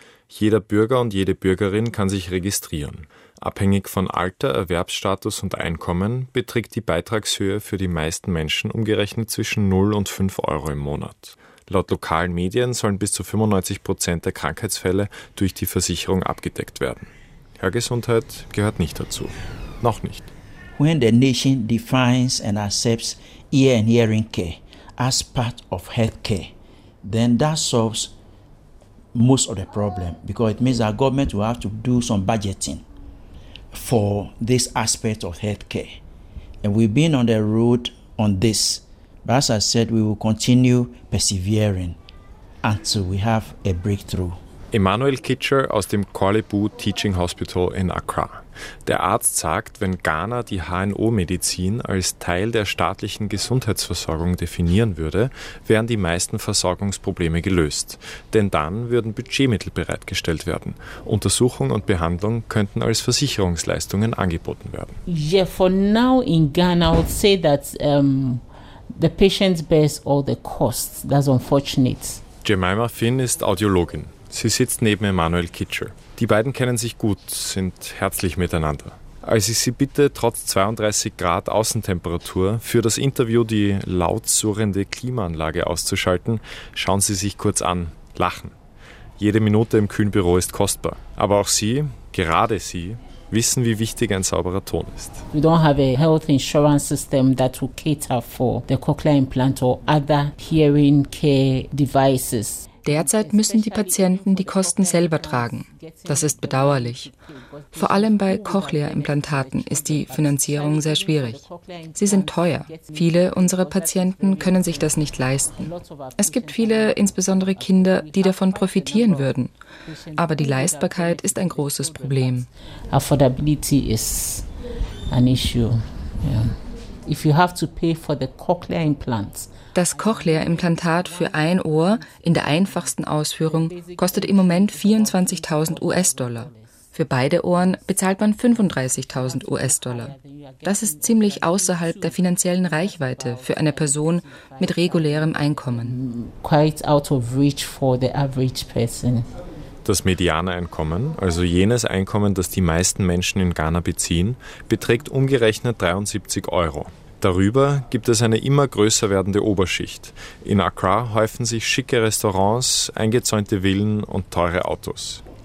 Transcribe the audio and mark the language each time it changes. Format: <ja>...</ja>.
<de>Jeder Bürger und jede Bürgerin kann sich registrieren. Abhängig von Alter, Erwerbsstatus und Einkommen beträgt die Beitragshöhe für die meisten Menschen umgerechnet zwischen 0 und 5 Euro im Monat. Laut lokalen Medien sollen bis zu 95% der Krankheitsfälle durch die Versicherung abgedeckt werden. Hörgesundheit gehört nicht dazu. Noch nicht.</de> <en>When the nation defines and accepts ear and hearing care as part of health care, then that solves most of the problem, because it means that government will have to do some budgeting for this aspect of healthcare. And we've been on the road on this. But as I said, we will continue persevering until we have a breakthrough.</en> <de>Emmanuel Kitcher aus dem Kwalibu Teaching Hospital in Accra. Der Arzt sagt, wenn Ghana die HNO-Medizin als Teil der staatlichen Gesundheitsversorgung definieren würde, wären die meisten Versorgungsprobleme gelöst. Denn dann würden Budgetmittel bereitgestellt werden. Untersuchung und Behandlung könnten als Versicherungsleistungen angeboten werden.</de> <en>Yeah, for now in Ghana, I would say that the patient bears all the costs. That's unfortunate.</en> <de>Jemima Finn ist Audiologin. Sie sitzt neben Emmanuel Kitcher. Die beiden kennen sich gut, sind herzlich miteinander. Als ich sie bitte, trotz 32 Grad Außentemperatur für das Interview die laut surrende Klimaanlage auszuschalten, schauen sie sich kurz an, lachen. Jede Minute im kühlen Büro ist kostbar. Aber auch sie, gerade sie, wissen, wie wichtig ein sauberer Ton ist.</de> <en>We don't have a health insurance system that will cater for the cochlear implant or other hearing care devices.</en> <de>Derzeit müssen die Patienten die Kosten selber tragen. Das ist bedauerlich. Vor allem bei Cochlea-Implantaten ist die Finanzierung sehr schwierig. Sie sind teuer. Viele unserer Patienten können sich das nicht leisten. Es gibt viele, insbesondere Kinder, die davon profitieren würden. Aber die Leistbarkeit ist ein großes Problem.</de> <en>Affordability is an issue. Yeah. If you have to pay for the cochlear implants.</en> <de>Das Cochlea-Implantat für ein Ohr in der einfachsten Ausführung kostet im Moment 24.000 US-Dollar. Für beide Ohren bezahlt man 35.000 US-Dollar. Das ist ziemlich außerhalb der finanziellen Reichweite für eine Person mit regulärem Einkommen.</de> <en>Quite out of reach for the average person.</en> <de>Das Medianeinkommen, also jenes Einkommen, das die meisten Menschen in Ghana beziehen, beträgt umgerechnet 73 Euro. Darüber gibt es eine immer größer werdende Oberschicht. In Accra häufen sich schicke Restaurants, eingezäunte Villen und teure Autos.</de>